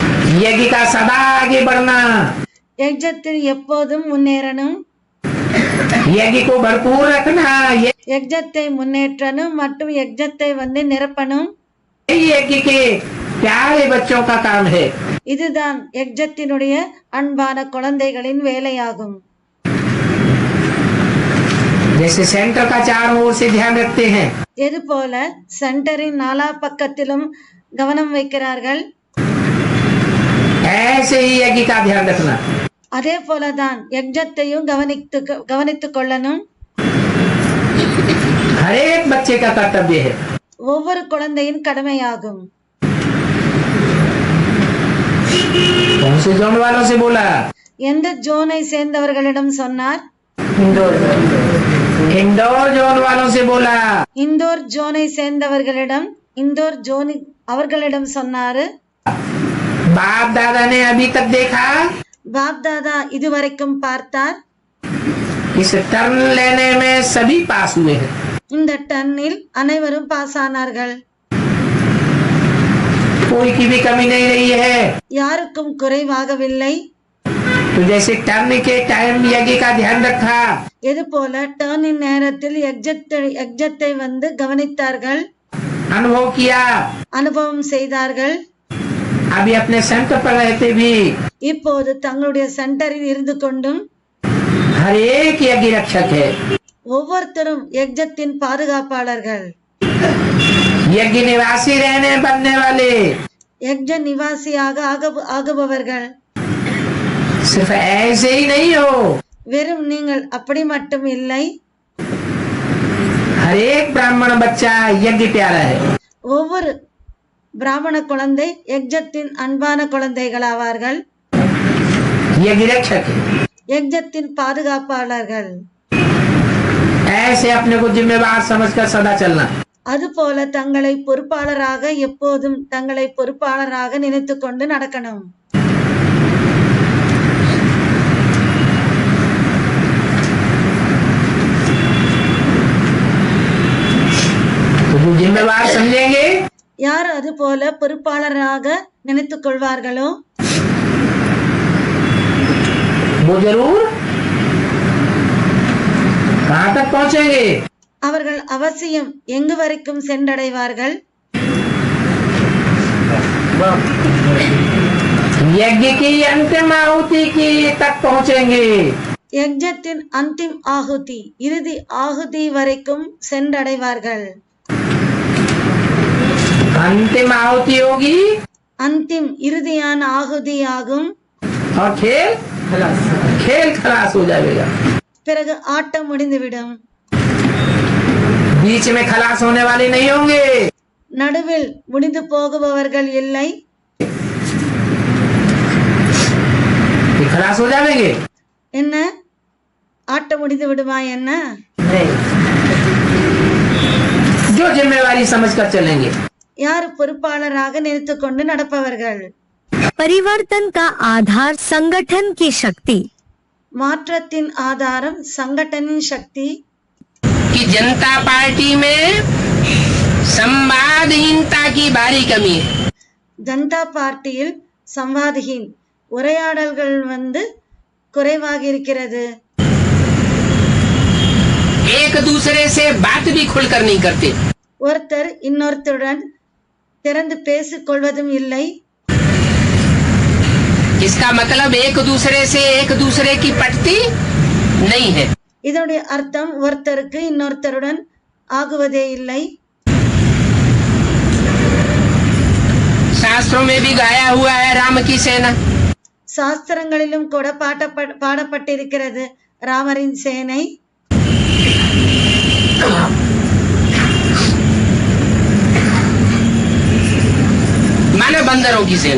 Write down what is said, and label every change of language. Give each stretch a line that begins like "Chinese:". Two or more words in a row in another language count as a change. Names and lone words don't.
Hindi: यज्ञ का सदा आगे बढ़ना,
Tamil: யஜ்ஜத்தில் எப்போதும் முன்னேறணும்,
Hindi: यज्ञ को भरपूर रखना,
Tamil: யஜ்ஜத்தை முன்னேற்றணும் மற்றும் யஜ்ஜத்தை நிரப்பணும்.
Hindi: यही यज्ञ के प्यारे बच्चों का काम है।
Tamil: இதுதான் யஜ்ஜத்தினுடைய அன்பான குழந்தைகளின் வேலையாகும்.
Hindi: जैसे सेंटर का चारों ओर से ध्यान रखते हैं,
Tamil: எது போல சென்டரின் நாலா பக்கத்திலும் கவனம் வைக்கிறார்கள்,
Hindi: ऐसे ही यज्ञ का ध्यान रखना।
Tamil: அதே போலதான் யஜ்ஜத்தையும் கவனித்துக் கொள்ளணும்.
Hindi: हर एक बच्चे का कर्तव्य है।
Tamil: ஒவ்வொரு குழந்தையின் கடமையாகும்.
Hindi: कौन से जोन वालों से बोला?
Tamil: எந்த ஜோனை சேர்ந்தவர்களிடம் சொன்னார்?
Hindi: इंदौर जोन वालों से बोला।
Tamil: இந்தோர் ஜோனை சேர்ந்தவர்களிடம், இந்தோர் ஜோனி அவர்களிடம் சொன்னாரு.
Hindi: बाप दादा ने अभी तक देखा,
Tamil: பாப் தாதா இதுவரைக்கும் பார்த்தார்.
Hindi: इस टर्न लेने में सभी पास हुए हैं।
Tamil: இந்த टर्निल அனைவரும் பாஸ் ஆனார்கள்.
Hindi: कोई की भी कमी नहीं रही है।
Tamil: யாருக்கும் குறைவாகவில்லை.
Hindi: तो जैसे टर्न के टाइम यज्ञ का ध्यान रखा,
Tamil: இது போல டர்னின் நேரத்தில் யஜ்ஜத்தை கவனித்தார்கள்,
Hindi: अनुभव किया।
Tamil: அனுபவம் செய்தார்கள்.
Hindi: अभी अपने सेंटर पर रहते भी
Tamil: இப்போது தங்களுடைய சென்டரில் இருந்து கொண்டும்
Hindi: हर एक यज्ञ रक्षक है।
Tamil: ஒவ்வொருத்தரும் யஜ்ஜத்தின் பாதுகாப்பாளர்கள்,
Hindi: यज्ञ निवासी रहने बनने वाले,
Tamil: யஜ்ஜ நிவாசியாக ஆகுபவர்கள்.
Hindi: सिर्फ ऐसे ही नहीं हो,
Tamil: வெறும் நீங்கள் அப்படி மட்டும் இல்லை,
Hindi: हर एक ब्राह्मण बच्चा यज्ञ प्यारा है।
Tamil: ஒவ்வொரு பிராமண குழந்தை யஜ்ஜத்தின் அன்பான குழந்தைகளாவார்கள்,
Hindi: यज्ञ रक्षक है।
Tamil: யஜ்ஜத்தின் பாதுகாப்பாளர்கள்.
Hindi: ऐसे अपने को जिम्मेवार समझकर सदा चलना।
Tamil: அதுபோல தங்களை பொறுப்பாளராக எப்போதும் தங்களை பொறுப்பாளராக நினைத்து கொண்டு நடக்கணும்.
Hindi: तो जो जिम्मेवार समझेंगे,
Tamil: யார் அது போல பொறுப்பாளராக நினைத்துக் கொள்வார்களோ
Hindi: वो जरूर कहाँ तक पहुँचेंगे?
Tamil: அவர்கள் அவசியம் எங்கு வரைக்கும் சென்றடைவார்கள்?
Hindi: यज्ञ की अंतिम आहुति की तक पहुँचेंगे।
Tamil: யஜ்ஜத்தின்
Hindi: अंतिम आहुति,
Tamil: இறுதி ஆகுதி வரைக்கும் சென்றடைவார்கள்.
Hindi: अंतिम आहुति होगी
Tamil: அந்திம் இறுதியான ஆகுதி ஆகும்.
Hindi: और खेल खलास हो जाएगा।
Tamil: பிறகு ஆட்டம் முடிந்துவிடும்.
Hindi: बीच में खलास होने वाले नहीं होंगे।
Tamil: நடுவில் முடிந்து போகுபவர்கள் இல்லை.
Hindi: ये खलास हो जाएंगे
Tamil: என்ன ஆட்டம் முடிந்து விடுமா? என்ன
Hindi: जो जिम्मेवारी समझकर चलेंगे।
Tamil: யார் பொறுப்பாளராக நினைத்து கொண்டு நடப்பவர்கள்?
Hindi: परिवर्तन का आधार संगठन की शक्ति।
Tamil: மாற்றத்தின் ஆதாரம் சங்கடனின் சக்தி.
Hindi: कि जनता पार्टी में संवादहीनता की भारी कमी है।
Tamil: ஜனதா பார்ட்டியில் சம்வாதஹீன், உரையாடல்கள் குறைவாக இருக்கிறது.
Hindi: एक दूसरे से बात भी खुलकर नहीं करते।
Tamil: ஒருத்தர் இன்னொருத்தருடன் திறந்து பேசிக் கொள்வதும் இல்லை.
Hindi: इसका मतलब एक दूसरे की पटती नहीं है।
Tamil: இதனுடைய அர்த்தம் ஒருத்தருக்கு இன்னொருத்தருடன் ஆகுவதே இல்லை.
Hindi: शास्त्रों में भी गाया हुआ है राम की सेना।
Tamil: சாஸ்திரங்களிலும் கூட பாடப்பட்டிருக்கிறது ராமரின் சேனை.
Hindi: माने बंदरों की सेना,